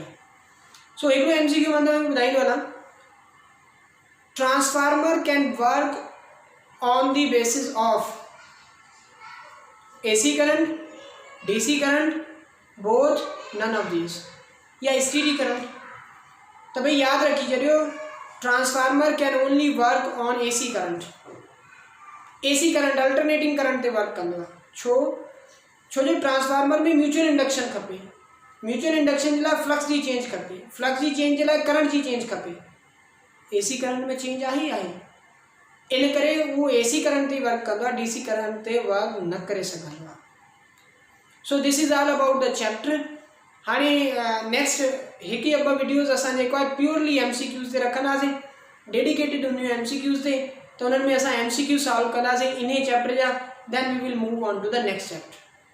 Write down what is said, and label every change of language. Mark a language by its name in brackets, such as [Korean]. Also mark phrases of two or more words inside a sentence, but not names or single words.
[English] सो [Sindhi] हिकिड़ो MCQ बंदो ॿुधाईंदो हलां, [English] transformer can work on the basis of AC current, DC current, both, none of these, या steady current. तो [Sindhi] भाई याद रखी छॾियो, [English] transformer can only work on AC current. AC current alternating current [Sindhi] ते वर्क कंदो आहे। छो जो ट्रांसफार्मर में [English] mutual induction [Sindhi] खपे, [English] mutual induction [Sindhi] जे लाइ फ्लक्स जी चेंज खपे, फ्लक्स जी चेंज जे लाइ करंट जी चेंज खपे। [English] AC current [Sindhi] में चेंज आहे ई आहे, इन करे वो [English] AC current [Sindhi] ते वर्क कंदो आहे, [English] DC current [Sindhi] ते वर्क न करे सघंदो आहे। [English] so this is all about the chapter. [Sindhi] हाणे नेक्स्ट हिकु या ॿ वीडियोज़ असां जेको आहे प्योरली MCQs ते रखंदासीं, डेडिकेटेड हुनजो MCQs ते, त उन्हनि में असां MCQ सॉल्व कंदासीं इन चैप्टर जा। [English] then we will move on to the next chapter.